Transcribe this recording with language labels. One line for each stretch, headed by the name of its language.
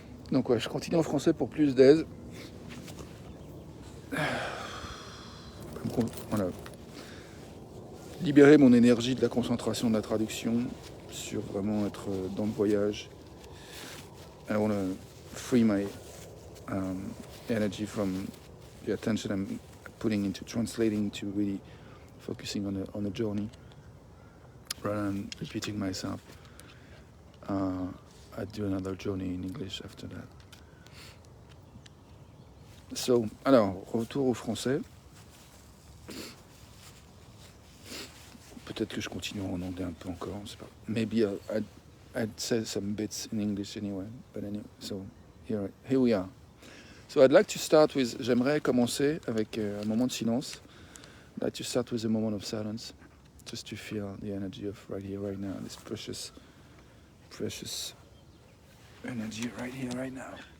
French: Donc ouais, je continue en français pour plus d'aise. Voilà. Libérer mon énergie de la concentration de la traduction sur vraiment être dans le voyage.
English: I want to free my energy from the attention I'm putting into translating to really focusing on a journey rather than repeating myself. I'd do another journey in English after that.
French: So, alors, retour au français. Peut-être que je continue en anglais un peu encore, je sais pas.
English: Maybe I'd say some bits in English anyway. But anyway, so here we are. So I'd like to start with,
French: j'aimerais commencer avec un moment de silence.
English: I'd like to start with a moment of silence, just to feel the energy of right here, right now, this precious energy right here, right now.